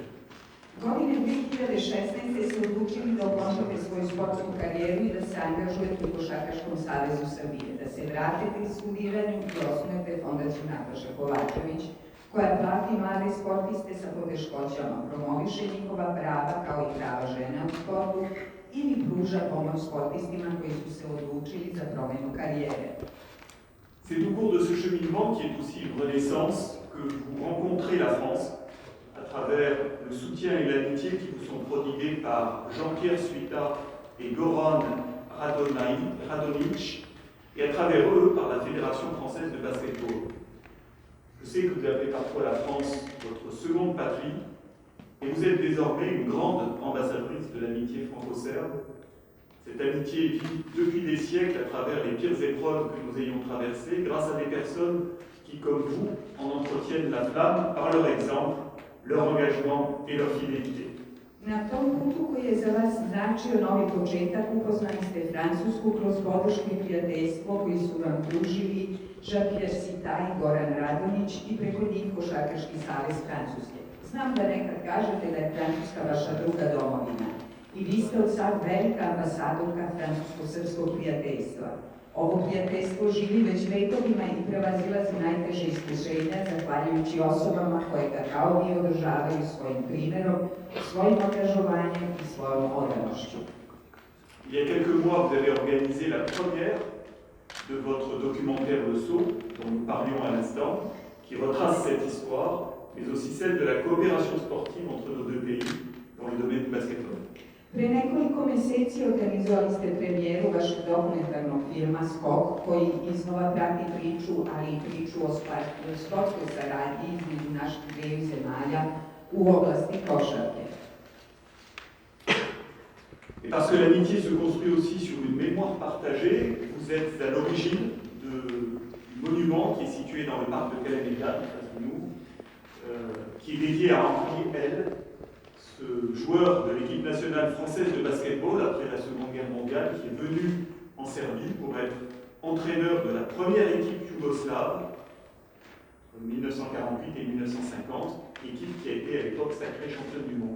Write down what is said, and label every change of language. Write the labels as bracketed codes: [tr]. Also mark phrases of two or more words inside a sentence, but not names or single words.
[sr] Godine 2016. se odlučili da okončate svoju sportsku karijeru i da se angažujete u Košarkaškom savezu Srbije, da se vratite iz studiranju i osnujete Fondaciju Nataša Kovačević, koja prati mlade sportiste sa poteškoćama, promoviše njihova prava kao i prava žena u sportu ili pruža pomoć sportistima koji su se odlučili za promjenu karijere. [fr] C'est au cours de ce cheminement qui est aussi une renaissance que vous rencontrez la France à travers le soutien et l'amitié qui vous sont prodigués par Jean-Pierre Suita et Goran Radonic, et à travers eux par la Fédération française de basketball. Je sais que vous appelez parfois la France votre seconde patrie, et vous êtes désormais une grande ambassadrice de l'amitié franco-serbe. Cette amitié vit depuis des siècles à travers les pires épreuves que nous ayons traversées, grâce à des personnes qui, comme vous, en entretiennent la flamme par leur exemple, leur engagement et leur fidélité. [sr] Na tom putu koji je za vas značio novi početak, upoznali ste Francusku kroz podršku i prijateljstvo koji su vam pružili Jean-Pierre Suita i Goran Radonić i preko njih Košarkaški savez Francuske. Znam da nekad kažete da je Francuska vaša druga domovina i vi ste od sad velika ambasadorka francusko-srpskog prijateljstva. Ovo prijateljstvo živi već vekovima i prevazilazi najteže iskušenja zahvaljujući osobama koje ga kao vi održavaju svojim primjerom, svojim angažovanjem i svojom odanošću. [fr] Il y a quelques mois, vous avez organisé la première de votre documentaire Le Saut, dont nous parlions à l'instant, qui retrace cette histoire, mais aussi celle de la coopération sportive entre nos deux pays dans le domaine du basketball. [sr] Pre nekoliko meseci organizovali ste premijeru vašeg dokumentarnog filma Skok, koji iznova prati priču, ali i priču o sportskoj saradnji između naših dveju zemalja u oblasti košarke. [fr] Et parce que l'amitié se construit aussi sur une mémoire partagée, vous êtes à l'origine du monument qui est situé dans le parc de Kalamega, en face de nous, qui est dédié à Henri L., ce joueur de l'équipe nationale française de basketball après la Seconde Guerre mondiale, qui est venu en Serbie pour être entraîneur de la première équipe yougoslave en 1948 et 1950, équipe qui a été à l'époque sacrée championne du monde.